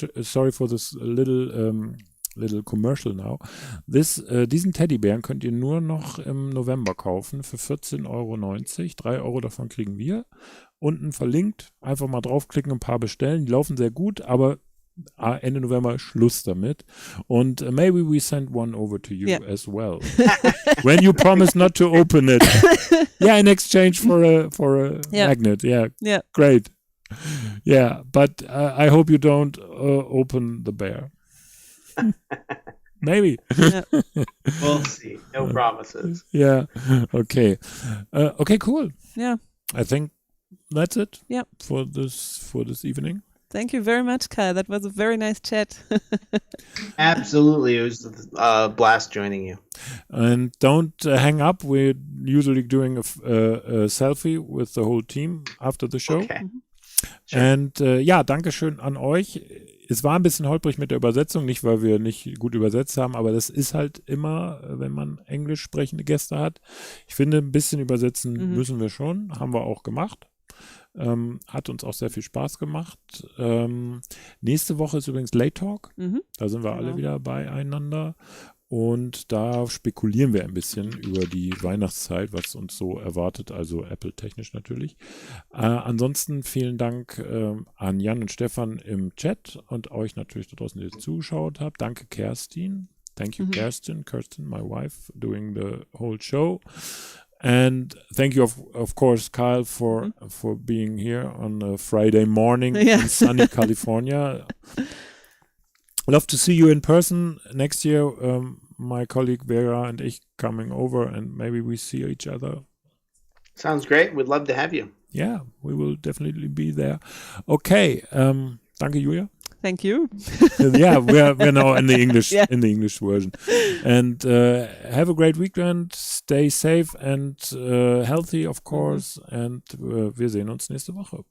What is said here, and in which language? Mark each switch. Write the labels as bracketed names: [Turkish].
[English] Sorry for this little commercial now. [German] Diesen Teddybären könnt ihr nur noch im November kaufen für 14,90 €. 3 € davon kriegen wir. Unten verlinkt. Einfach mal draufklicken, ein paar bestellen. Die laufen sehr gut, aber Ende November Schluss damit. Und [English] maybe we send one over to you as well. When you promise not to open it. Yeah, in exchange for a magnet. Yeah. Great. Yeah, but I hope you don't open the bear. Maybe. We'll see. No promises. Yeah. Okay. Okay, cool. Yeah. I think that's it. Yeah. For this evening. Thank you very much, Kyle. That was a very nice chat. Absolutely. It was a blast joining you. And don't hang up. We're usually doing a selfie with the whole team after the show. Okay. Sure. And [German] danke schön an euch. Es war ein bisschen holprig mit der Übersetzung, nicht weil wir nicht gut übersetzt haben, aber das ist halt immer, wenn man englisch sprechende Gäste hat. Ich finde, ein bisschen übersetzen müssen wir schon, haben wir auch gemacht. Hat uns auch sehr viel Spaß gemacht. Nächste Woche ist übrigens Late Talk. Da sind wir alle wieder beieinander. Und da spekulieren wir ein bisschen über die Weihnachtszeit, was uns so erwartet, also Apple-technisch natürlich. Ansonsten vielen Dank an Jan und Stefan im Chat und euch natürlich da draußen, die zugeschaut habt. Danke, Kerstin. [English] Thank you, Kirsten, my wife, doing the whole show. And thank you, of course, Kyle, for being here on a Friday morning in sunny California. Love to see you in person next year. My colleague Vera and [German] ich [English] coming over, and maybe we see each other. Sounds great. We'd love to have you. Yeah, we will definitely be there. [German] Okay. Danke, Julia. [English] Thank you. Yeah, we're now in the English version. And have a great weekend. Stay safe and healthy, of course. And [German] wir sehen uns nächste Woche.